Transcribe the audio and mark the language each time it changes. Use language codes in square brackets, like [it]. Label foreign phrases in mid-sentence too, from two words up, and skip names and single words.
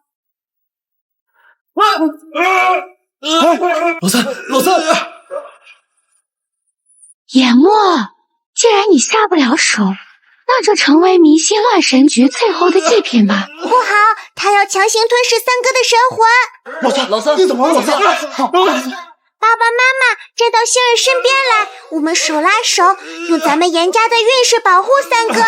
[zh] 老三！研墨，既然你下不了手，那就成為迷星亂神局最後的祭品吧。不好，他要強行吞噬三哥的神魂。老三，你怎麼了？老三，爸爸媽媽，站到星兒身邊來，我們手拉手，用咱們嚴家的運勢保護三哥。